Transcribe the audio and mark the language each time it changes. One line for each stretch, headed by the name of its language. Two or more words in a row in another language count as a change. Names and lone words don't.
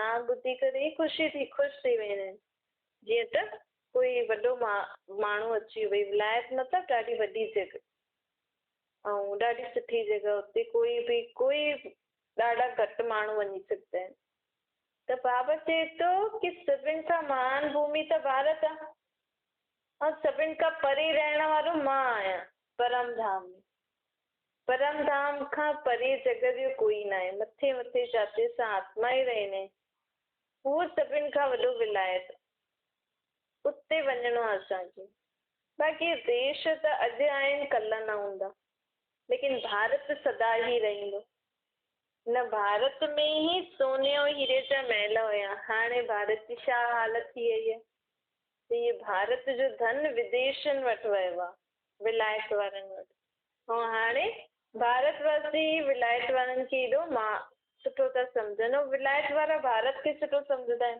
Sindhi: नाम ॿुधी करे ई ख़ुशि थी वेंदा आहिनि। जीअं त कोई वॾो माण्हू अची वई, विलायत मतिलबु ॾाढी वॾी जॻह ऐं ॾाढी सुठी जॻह, हुते कोई ॾाढा घटि माण्हू वञी सघंदा आहिनि। त बाबा चए थो कि सभिनि खां महान भूमि त भारत आहे ऐं सभिनि खां परे रहण वारो मां आहियां, परम धाम में। परम धाम खां परे जॻह ॿियो कोई न आहे। मथे मथे जाते असां आत्मा ई रहंदा आहियूं, उहो सभिनि खां वॾो विलायत, उते वञिणो आहे असांखे। बाक़ी देश त अॼु आहिनि कल्ह न हूंदा, लेकिन भारत सदा ई रहंदो। न भारत में ही सोने और हीरे जा महल हुया, हाणे भारत जी छा हालत थी वई आहे? त इहे भारत जो धन विदेशनि वटि वियो आहे, विलायत वारनि वटि। ऐं हाणे भारतवासी विलायत वारनि खे एॾो सुठो था सम्झनि ऐं विलायत वारा भारत खे सुठो सम्झंदा आहिनि।